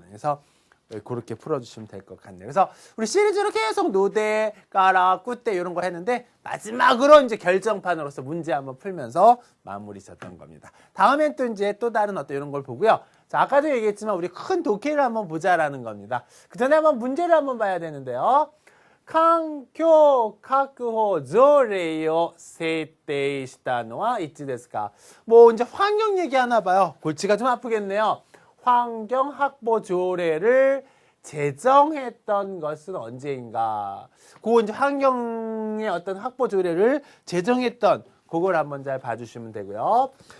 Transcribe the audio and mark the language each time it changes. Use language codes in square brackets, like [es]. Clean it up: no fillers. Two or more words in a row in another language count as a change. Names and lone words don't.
[ko] 그래서 그렇게 풀어주시면 될 것 같네요. 그래서 우리 시리즈로 계속 노대, 까라, 꾸대 이런 거 했는데 마지막으로 이제 결정판으로서 문제 한번 풀면서 마무리 졌던 겁니다. 다음엔 또 이제 또 다른 어떤 이런 걸 보고요. 자, 아까도 얘기했지만 우리 큰 독해를 한번 보자라는 겁니다. 그 전에 한번 문제를 한번 봐야 되는데요. [ja] 環境確保条例を制定したのはいつですか? [ko] 뭐 이제 환경 얘기하나 봐요. 골치가 좀 아프겠네요. 환경 확보 조례를 제정했던 것은 언제인가? 그거 이제 환경의 어떤 확보 조례를 제정했던 그걸 한번 잘 봐주시면 되고요.